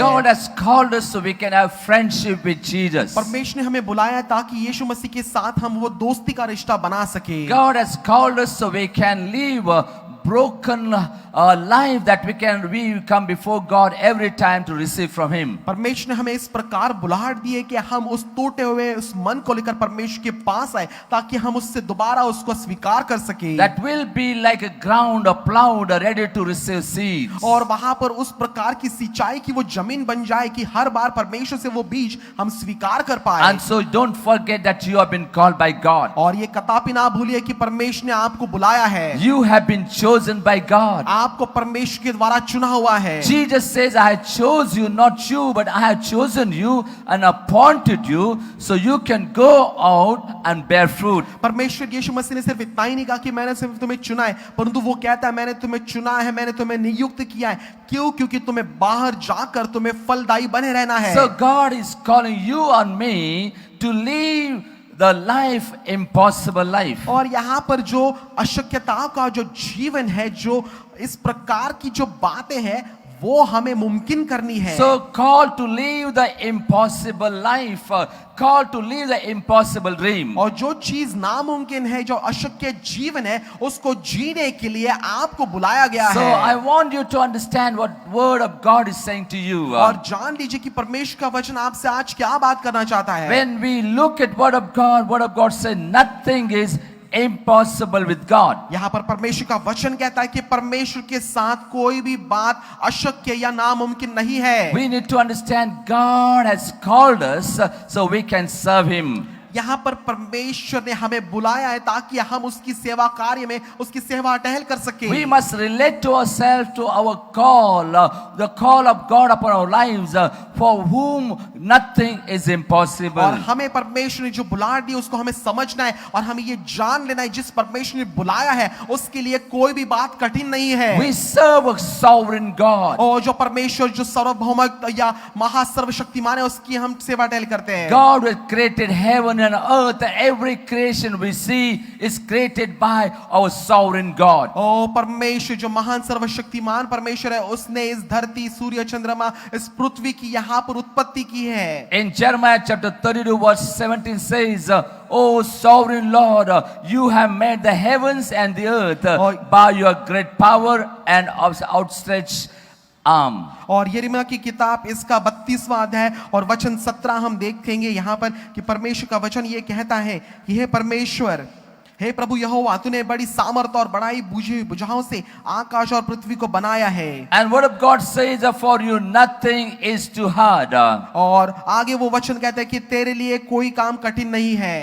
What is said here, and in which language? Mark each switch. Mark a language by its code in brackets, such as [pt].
[en] God has called us so we can have friendship with Jesus. [hi] परमेश्वर ने हमें बुलाया है ताकि यीशु मसीह के साथ हम वो दोस्ती का रिश्ता बना सके। [en] God has called us so we can live broken life that we come before God every time to receive from Him. [hi] परमेश्वर ने हमें इस प्रकार बुलाहट दी है कि हम उस टूटे हुए उस मन को लेकर परमेश्वर के पास आए ताकि हम उससे दोबारा उसको स्वीकार कर सके। [en] That will be like a ground plowed ready to receive seeds. [hi] और वहां पर उस प्रकार की सिंचाई की वो जमीन बन जाए कि हर बार परमेश्वर से वो बीज हम स्वीकार कर पाए। [en] And so don't forget that you have been called by God. [hi] और ये कदापि ना भूलिए कि परमेश्वर ने आपको बुलाया है। [en] You have been chosen by God. [hi] आपको परमेश्वर के द्वारा चुना हुआ है। [en] Jesus says, I chose you, not you, but I have chosen you and appointed you so you can go out and bear fruit. [hi] परमेश्वर यीशु मसीह ने सिर्फ इतना ही नहीं कहा कि मैंने सिर्फ तुम्हें चुना है, परंतु वो कहता है मैंने तुम्हें चुना है, मैंने तुम्हें नियुक्त किया है। क्यों? क्योंकि तुम्हें बाहर जाकर तुम्हें फलदायी बने रहना है। [en] So God is calling you and me to live the life impossible life. [hi] और यहाँ पर जो अशक्यताओं का जो जीवन है, जो इस प्रकार की जो बातें हैं, वो हमें मुमकिन करनी है। [en] So called to live the impossible life, called to live the impossible dream. [hi] और जो चीज नामुमकिन है, जो अशक्य जीवन है, उसको जीने के लिए आपको बुलाया गया [en] So [hi] है। [en] I want you to understand what word of God is saying to you. [hi] और जान लीजिए कि परमेश्वर का वचन आपसे आज क्या बात करना चाहता है। [en] When we look at word of God says nothing is impossible with God. [hi] यहाँ पर परमेश्वर का वचन कहता है कि परमेश्वर के साथ कोई भी बात अशक्य या नामुमकिन नहीं है। [en] We need to understand God has called us so we can serve Him. [hi] यहाँ पर परमेश्वर ने हमें बुलाया है ताकि हम उसकी सेवा कार्य में उसकी सेवा टहल कर सके। [en] We must relate to ourselves to our call, the call of God upon our lives, for whom nothing is impossible. [hi] और हमें परमेश्वर ने जो बुलाहट दी उसको हमें समझना है और हमें ये जान लेना है जिस परमेश्वर ने बुलाया है उसके लिए कोई भी बात कठिन नहीं है। [en] We serve a sovereign God. [hi] और जो परमेश्वर जो सार्वभौमिक या महासर्वशक्तिमान है उसकी हम सेवा टहल करते हैं। [en] God has created heaven and earth. Every creation we see is created by our sovereign God. [hi] ओ परमेश्वर जो महान सर्वशक्तिमान परमेश्वर है उसने इस धरती सूर्य चंद्रमा इस पृथ्वी की यहाँ पर उत्पत्ति की है। [en] In Jeremiah chapter 32 verse 17 says, O sovereign Lord, you have made the heavens and the earth by your great power and outstretched arm. [hi] और यिर्मयाह की किताब इसका 32वां अध्याय और वचन 17 हम देखेंगे यहाँ पर कि परमेश्वर का वचन ये कहता है कि हे परमेश्वर, हे प्रभु यहोवा, तूने बड़ी सामर्थ और बड़ाई बुझाओं से आकाश और पृथ्वी को बनाया है। [en] And word of God says, for you nothing is too hard. [hi] और आगे वो वचन कहता है कि तेरे लिए कोई काम कठिन नहीं है।